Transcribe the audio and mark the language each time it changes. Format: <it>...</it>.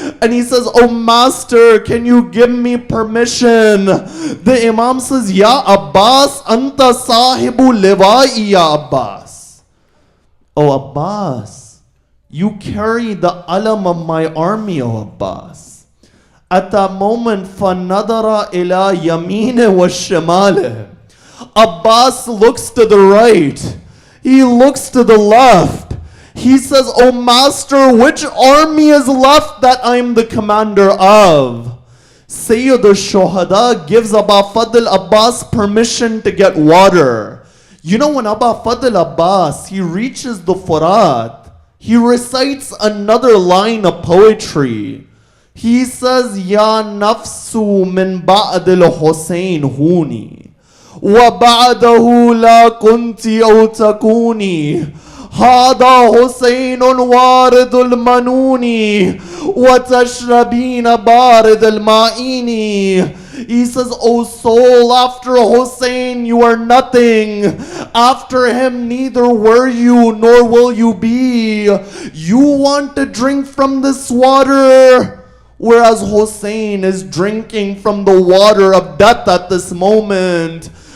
<en>And he says, "Oh master, can you give me permission?" The Imam says,</en> <ar>"Ya Abbas, anta sahibu liwa'i ya Abbas."</ar> <en>"Oh Abbas, you carry the alam of my army, O Abbas." At that moment,</en> <ar>فَنَظَرَ إِلَى يَمِينِهِ وَالشِّمَالِهِ.</ar> <en>Abbas looks to the right. He looks to the left. He says, "Oh master, which army is left that I'm the commander of?" Sayyid al-Shuhada gives Aba Fadl Abbas permission to get water. You know, when Aba Fadl Abbas, he reaches the Furat, he recites another line of poetry. He says,</en> <ar>"Ya nafsu min ba'd al-Husayn huni, wa ba'dahu la kunti aw takuni. هذا حسين وارد المنون وتشربين بارد المائين."</ar> <en>He says, "O soul, after Hussein you are nothing. After him neither were you nor will you be. You want to drink from this water, whereas Hussein is drinking from the water of death at this moment."</en>